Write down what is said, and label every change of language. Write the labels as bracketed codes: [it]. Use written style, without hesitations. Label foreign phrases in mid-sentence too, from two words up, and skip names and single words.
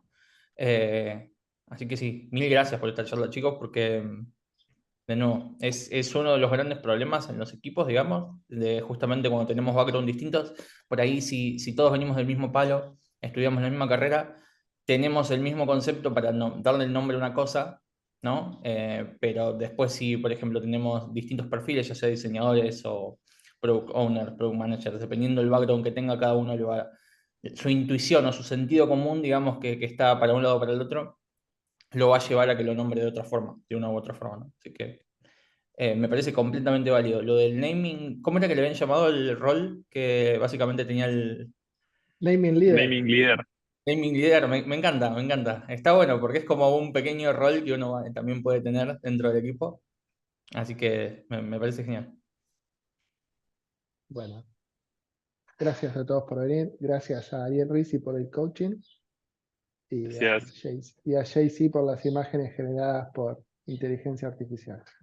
[es] Así que sí, mil gracias por esta charla, chicos, porque, de nuevo, es uno de los grandes problemas en los equipos, digamos, de justamente cuando tenemos background distintos. Por ahí, si todos venimos del mismo palo, estudiamos la misma carrera, tenemos el mismo concepto para darle el nombre a una cosa, ¿no? Pero después si, por ejemplo, tenemos distintos perfiles, ya sea diseñadores o [en] product owners, product managers, [es] dependiendo del background que tenga cada uno, su intuición o su sentido común, digamos, que está para un lado o para el otro, lo va a llevar a que lo nombre de otra forma, de una u otra forma, ¿no? Así que me parece completamente válido. Lo del [en] naming, [es] ¿cómo era que le habían llamado el rol que básicamente tenía el [en] Naming leader. Naming leader. naming leader? [es] Me encanta, me encanta. Está bueno porque es como un pequeño rol que uno también puede tener dentro del equipo. Así que me parece genial. Bueno, gracias a todos por venir. Gracias a Ariel Rizzi por el coaching. Y a JC por las imágenes generadas por inteligencia artificial.